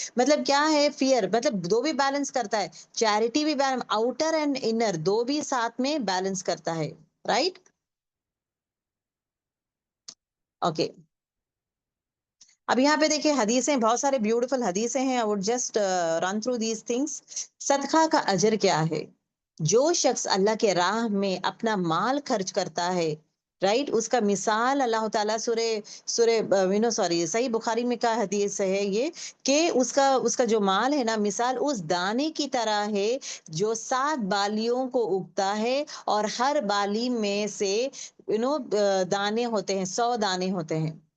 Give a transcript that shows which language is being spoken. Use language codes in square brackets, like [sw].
[ur] مطلب کیا ہے؟ فیئر مطلب دو بھی بیلنس کرتا ہے، چیریٹی بھی آؤٹر اینڈ انر دو بھی ساتھ میں بیلنس کرتا ہے. رائٹ. اوکے. اب یہاں پہ دیکھیں حدیثیں، بہت سارے بیوٹیفل حدیثیں ہیں. [en] I would just run through these things. [ur] صدقہ کا اجر کیا ہے؟ جو شخص اللہ کے راہ میں اپنا مال خرچ کرتا ہے، رائٹ، اس کا مثال اللہ تعالیٰ صحیح بخاری میں کا حدیث ہے یہ، کہ اس کا جو مال ہے نا، مثال اس دانے کی طرح ہے جو 7 بالیوں کو اگتا ہے، اور ہر بالی میں سے دانے ہوتے ہیں، 100 دانے ہوتے ہیں.